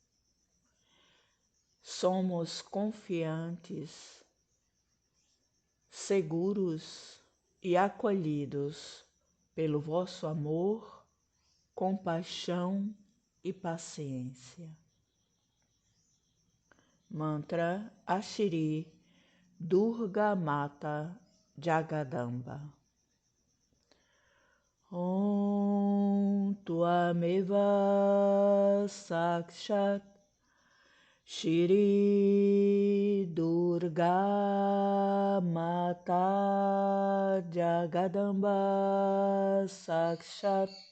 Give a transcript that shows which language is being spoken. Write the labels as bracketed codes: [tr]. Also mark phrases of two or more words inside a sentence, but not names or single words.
[pt] Somos confiantes, seguros e acolhidos pelo vosso amor, compaixão e paciência. Mantra a Shri Durga Mata Jagadamba. [sa] ॐ त्वमेव साक्षात् श्री दुर्गा माता जगदम्बा साक्षात्